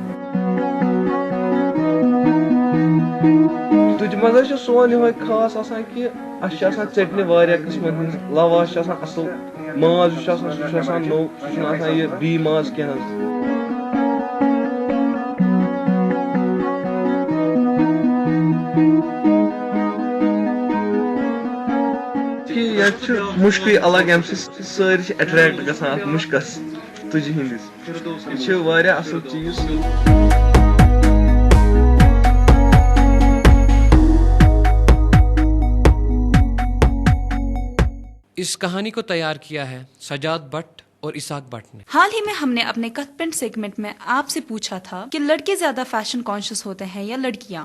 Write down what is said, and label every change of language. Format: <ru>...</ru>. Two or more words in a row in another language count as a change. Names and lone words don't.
<ks>تُجہِ منٛز حظ چھِ سون یِہوے خاص آسان کہِ اَسہِ چھِ آسان ژیٚٹنہِ واریاہ قٕسمَن ہٕنٛز لَواش چھِ آسان اَصٕل ماز یُس چھُ آسان سُہ چھُ آسان نوٚو سُہ چھُنہٕ آسان یہِ بی ماز کینٛہہ حظ ییٚتہِ چھُ مُشکٕے الگ اَمہِ سۭتۍ سٲری چھِ اٮ۪ٹریکٹ گژھان اَتھ مُشکَس تُجہِ ہِنٛدِس یہِ چھِ واریاہ اَصٕل چیٖز</ks> <ur>اس کہانی کو تیار کیا ہے سجاد بٹ اور اسحاق بٹ نے. حال ہی میں ہم نے اپنے کٹ پینٹ سیگمنٹ میں آپ سے پوچھا تھا کہ لڑکے زیادہ</ur> <en>fashion conscious</en> <ur>ہوتے ہیں یا لڑکیاں.</ur>